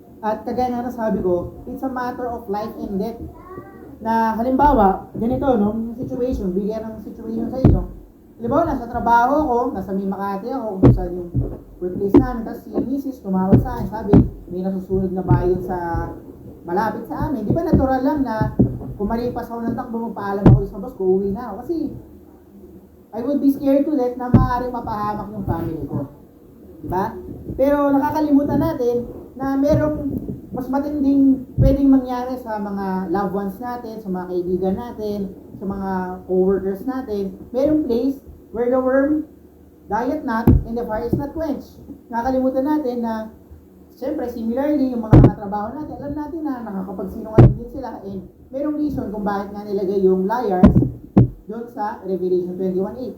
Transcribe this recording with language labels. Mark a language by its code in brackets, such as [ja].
[tl] At kagaya nga nasabi ko, [en] it's a matter of life and death. [tl] Na halimbawa, ganito, no, yung situation, bigyan ng situation sa inyo. Halimbawa, nasa trabaho ko, nasa May Makati ako, kung saan yung workplace namin, tapos si Mrs. tumawag sa akin, sabi, may nasusunod na bayan sa malapit sa amin. Di ba natural lang na kung maripas ako ng takbo, magpaalam ako sa boss ko, uuwi na ako. [en] Kasi I would be scared to death [tl] na maaaring mapahamak yung family ko. Diba? Pero nakakalimutan natin na merong mas matinding pwedeng mangyari sa mga loved ones natin, sa mga kaibigan natin, sa mga co-workers natin. Merong [en] place where the worm diet not and the fire is not quenched. [tl] Nakakalimutan natin na siyempre, similarly, yung mga nakatrabaho natin, alam natin na nakakapagsinungaling din sila and merong reason kung bakit nga nilagay yung liars doon sa Revelation 21:8.